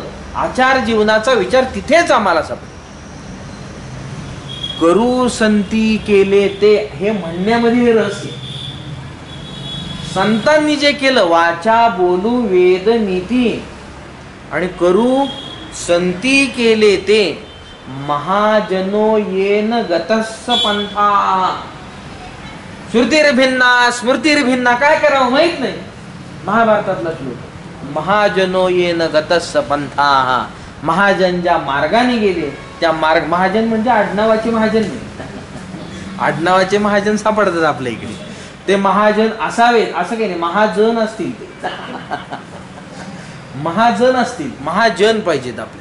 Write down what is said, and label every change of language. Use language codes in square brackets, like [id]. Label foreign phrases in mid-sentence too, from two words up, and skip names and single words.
[mr] आचार जीवनाचा विचार तिथेच आम्हाला सापडेल. करू संती केले ते, हे म्हणण्यामध्ये रहस्य. संतांनी जे केलं, वाचा बोलू वेद नीती, आणि करू संती केले ते, [sa] महाजनो येन गतस्स पंथा. श्रुतिर्भिन्ना स्मृतिर्भिन्ना, [mr] काय करावं माहित नाही. महाभारतातला श्लोक, [sa] महाजनो येन गतस्स पंथा. [mr] महाजन ज्या मार्गाने गेले त्या मार्ग, महाजन म्हणजे आडनावाचे महाजन नाही, आडनावाचे महाजन सापडतात आपल्या इकडे. ते महाजन असावेत असं काही नाही, महाजन असतील ते. महाजन असतील, महाजन पाहिजेत आपल्याला.